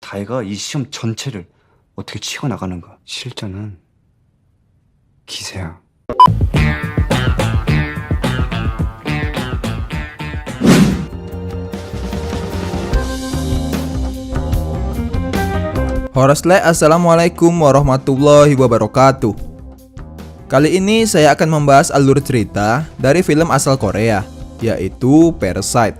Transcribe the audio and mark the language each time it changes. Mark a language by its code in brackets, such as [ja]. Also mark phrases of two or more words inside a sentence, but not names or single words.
[ko] 다혜가 이 시험 전체를 어떻게 치고 나가는가. 실전은 기세야. [ar] Horosle, السلام عليكم ورحمة الله وبركاته. [id] Kali ini saya akan membahas alur cerita dari film asal Korea, yaitu Parasite.